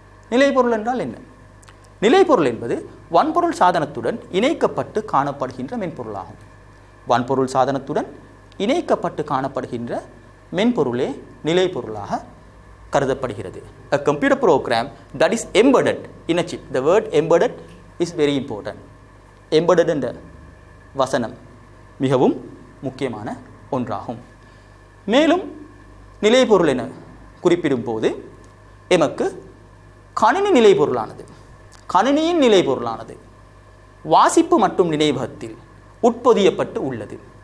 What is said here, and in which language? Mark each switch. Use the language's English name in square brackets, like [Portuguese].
[Tamil] நிலைப்பொருள் என்றால் என்ன? நிலைப்பொருள் என்பது வன்பொருள் சாதனத்துடன் இணைக்கப்பட்டு காணப்படுகின்ற மென்பொருளாகும். வன்பொருள் சாதனத்துடன் இணைக்கப்பட்டு காணப்படுகின்ற மென்பொருளே நிலைப்பொருளாக கருதப்படுகிறது. [English] A computer program that is embedded in a chip. The word embedded is very important. [Tamil] Embedded என்ற வசனம் மிகவும் முக்கியமான ஒன்றாகும். மேலும் நிலைப்பொருள் என குறிப்பிடும் போது எமக்கு கணினி கணினியின் நிலைப்பொருளானது வாசிப்பு மற்றும் நினைவகத்தில் உட்பொதியப்பட்டு உள்ளது.